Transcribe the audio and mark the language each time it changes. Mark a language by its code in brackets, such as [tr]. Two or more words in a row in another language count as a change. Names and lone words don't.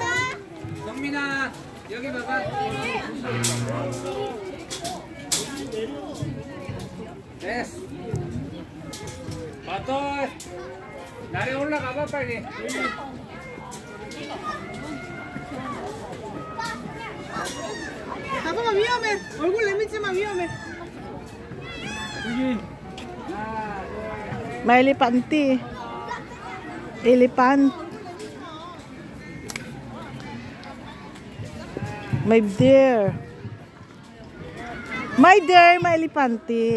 [ko] 성민아 여기 봐봐. 됐어. 맞다. 날에 올라가봐 빨리. 잠깐만 위험해. 얼굴 내밀지 마 위험해. [tl] May elepante. Elephant. May deer. May deer, may elepante.